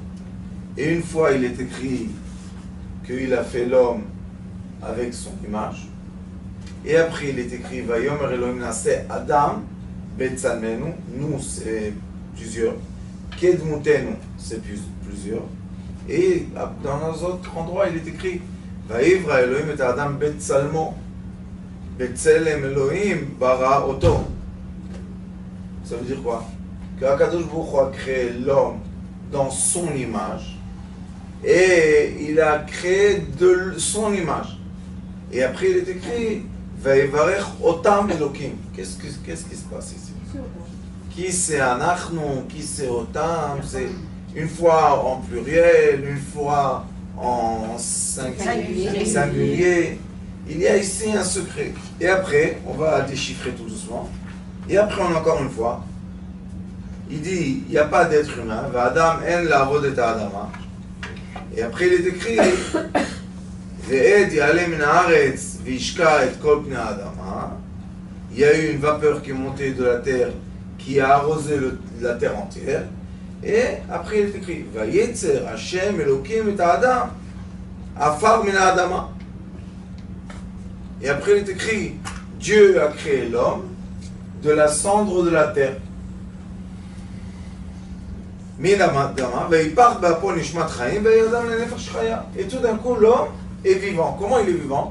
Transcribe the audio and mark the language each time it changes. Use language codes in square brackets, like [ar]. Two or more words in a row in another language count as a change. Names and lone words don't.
[fr] Et une fois, il est écrit qu'il a fait l'homme avec son image. Et après, il est écrit [he] ויאמר אלהים נעשה אדם בצלמנו. [fr] Nous, c'est plusieurs. Kedmutenu, c'est plusieurs. Et dans un autre endroit, il est écrit [he] ויברא אלהים את אדם בצלמו. בצלם אלהים ברא אותו. [fr] Ça veut dire quoi? Que [he] הקדוש ברוך הוא [fr] a créé l'homme dans son image. Et il a créé de son image. Et après, il est écrit [he] ויברך אותם אלקים. [fr] Qu'est-ce qui se passe ici? Qui c'est Anachnu? Qui c'est Otam? C'est une fois en pluriel, une fois en singulier. Il y a ici un secret. Et après, on va déchiffrer tout doucement. Et après, encore une fois, il dit il n'y a pas d'être humain. [he] ואדם אין לעבוד את האדמה. [fr] Et après, il est écrit [he] ואד יעלה מן הארץ והשקה את כל פני האדמה. [fr] Il y a eu une vapeur qui est montée de la terre, qui a arrosé la terre entière. Et après, il est écrit [he] וייצר השם אלקים את האדם עפר מן האדמה. [fr] Et après, il est écrit Dieu a créé l'homme de la cendre de la terre. Et tout d'un coup, l'homme est vivant. Comment il est vivant?